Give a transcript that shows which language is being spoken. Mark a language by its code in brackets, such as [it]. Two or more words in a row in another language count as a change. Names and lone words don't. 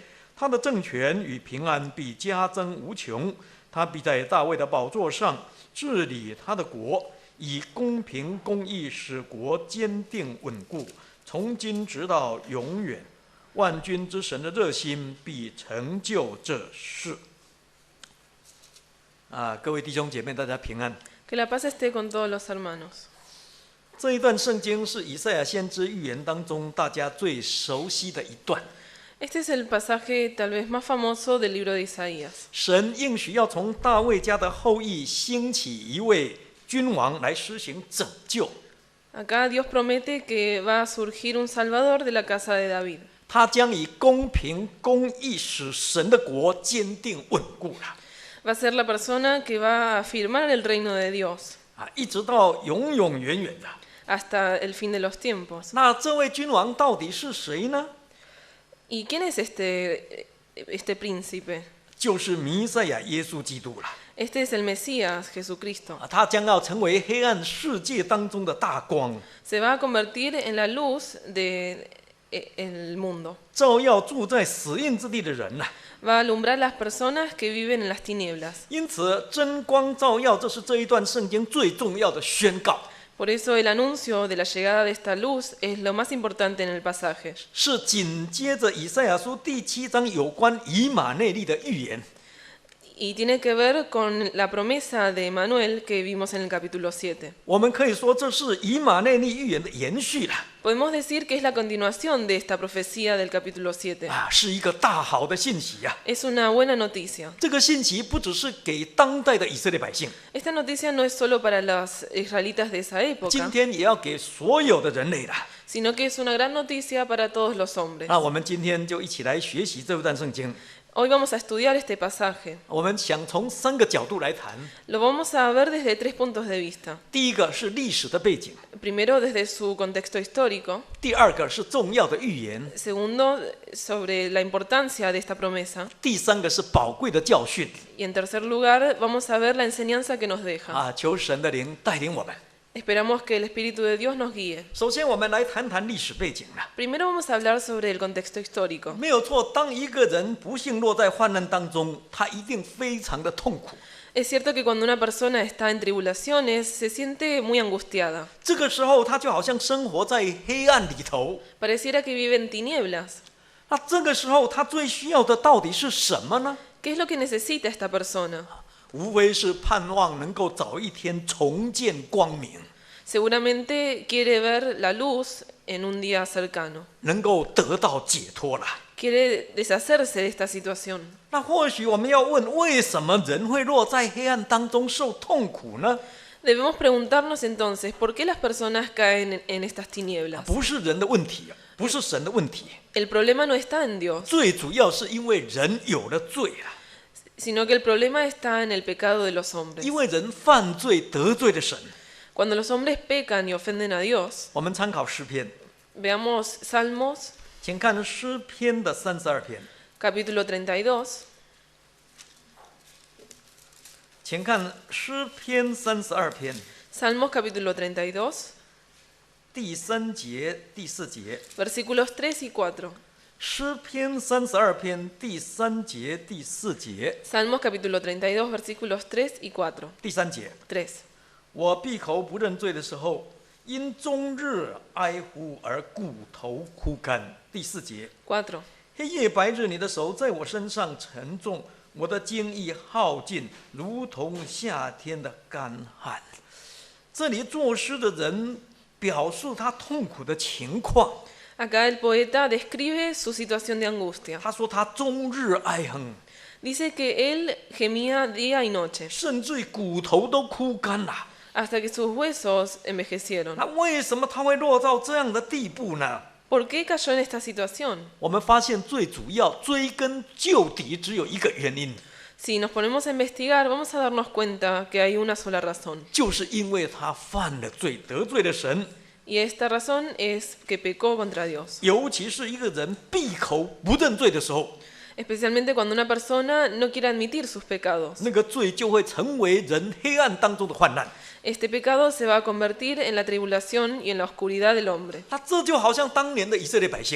[zh] 他的政权与平安必加增无穷，他必在大卫的宝座上治理他的国，以公平公义使国坚定稳固，从今直到永远。万军之神的热心必成就这事。各位弟兄姐妹，大家平安。 [es] Que la paz esté con todos los hermanos. [zh] 这一段圣经是以赛亚先知预言当中大家最熟悉的一段。 [es] Este es el pasaje tal vez más famoso del libro de Isaías. [zh] 神应许要从大卫家的后裔兴起一位君王来施行拯救。 [es] Acá Dios promete que va a surgir un Salvador de la casa de David. [zh] 他将以公平公义使神的国坚定稳固了。 [es] Va a ser la persona que va a afirmar el reino de Dios [zh] 一直到永永远远的。 [es] hasta el fin de los tiempos. [zh] 那这位君王到底是谁呢？ [es] ¿Y quién es este príncipe? [zh] 就是弥赛亚耶稣基督了。 [es] Este es el Mesías, Jesucristo. [zh] 他将要成为黑暗世界当中的大光， [es] Se va a convertir en la luz del mundo. [zh] 照耀住在死荫之地的人呐。 [es] Va a alumbrar las personas que viven en las tinieblas. [zh] 因此，真光照耀，这是这一段圣经最重要的宣告。 [es] Por eso el anuncio de la llegada de esta luz es lo más importante en el pasaje. [zh] 是紧接着以赛亚书第7章有关以马内利的预言。 [es] Y tiene que ver con la promesa de Emmanuel que vimos en el capítulo 7. [zh] 我们可以说，这是以马内利预言的延续了。 [es] Podemos decir que es la continuación de esta profecía del capítulo 7. [zh] 是一个大好的信息呀。 [es] Es una buena noticia. [zh] 这个信息不只是给当代的以色列百姓， [es] Esta noticia no es solo para los israelitas de esa [zh] 今 [es] época, [zh] 天也要给所有的人类了。 [es] sino que es una gran noticia para todos los hombres. [zh] 那我们今天就一起来学习这段圣经。 [es] Hoy vamos a estudiar este pasaje. [zh] 我们想从3个角度来谈。 [es] Lo vamos a ver desde 3 puntos de vista. [zh] 第一个是历史的背景， [es] Primero, desde su contexto histórico. [zh] 第二个是重要的预言， [es] Segundo, sobre la importancia de esta promesa. [zh] 第3个是宝贵的教训。 [es] Y en tercer lugar, vamos a ver la enseñanza que nos deja. [zh] 求神的灵带领我们。 [es] Esperamos que el Espíritu de Dios nos guíe. [zh] 首先，我们来谈谈历史背景了。 [es] Primero vamos a hablar sobre el contexto histórico. [zh] 没有错，当一个人不幸落在患难当中，他一定非常的痛苦。 [es] Es cierto que cuando una persona está en tribulaciones, se siente muy angustiada. [zh] 这个时候，他就好像生活在黑暗里头。 [es] Pareciera que vive en tinieblas. [zh] 那这个时候，他最需要的到底是什么呢？ [es] ¿Qué es lo que necesita esta persona? [zh] 无非是盼望能够早一天重见光明， [es] Seguramente quiere ver la luz en un día cercano. [zh] 能够得到解脱了。 [es] quiere deshacerse de esta situación. [zh] 那或许我们要问，为什么人会落在黑暗当中受痛苦呢？ [es] Debemos preguntarnos entonces, ¿por qué las personas caen en estas tinieblas? [zh] 不是人的问题，不是神的问题， [es] El problema no está en Dios, [zh] 最主要是因为人有了罪啊， [es] sino que el problema está en el pecado de los hombres. [zh] 因为人犯罪得罪了神。 [es] Cuando los hombres pecan y ofenden a Dios, [zh] 我们参考诗篇， [es] veamos Salmos, [zh] 请看诗篇的32篇， [es] capítulo 32. [zh] 请看诗篇32篇 [es] Salmos capítulo 32, [zh] 第3节、第4节。 [es] versículos 3 y 4. [zh] 诗篇32篇第3节、第4节。 [es] Salmos capítulo 32, versículos 3 y 4. [zh] 第3节， [es] 3. [zh] 我闭口不认罪的时候，因终日哀呼而骨头枯干。第4节， [es] 4. [zh] 黑夜白日，你的手在我身上沉重，我的精意耗尽，如同夏天的干旱。这里作诗的人表述他痛苦的情况， [es] Acá el poeta describe su situación de angustia. [zh] 他说他终日哀哼， [es] Dice que él gemía día y noche, [zh] 甚至骨头都枯干了。 [es] hasta que sus huesos envejecieron. [zh] 那为什么他会落到这样的地步呢？ [es] ¿Por qué cayó en esta situación? [zh] 我们发现最主要追根究底只有一个原因， [es] Si nos ponemos a investigar, vamos a darnos cuenta que hay una sola razón. [zh] 就是因为他犯了罪，得罪了神。 [es] Y esta razón es que pecó contra Dios. [zh] 尤其是一个人闭口不认罪的时候， [es] Especialmente cuando una persona no quiere admitir sus pecados. [zh] 那个罪就会成为人黑暗当中的患难。 [es] Este pecado se va a convertir en la tribulación y en la oscuridad del hombre. [zh] 那这就好像当年的以色列百姓，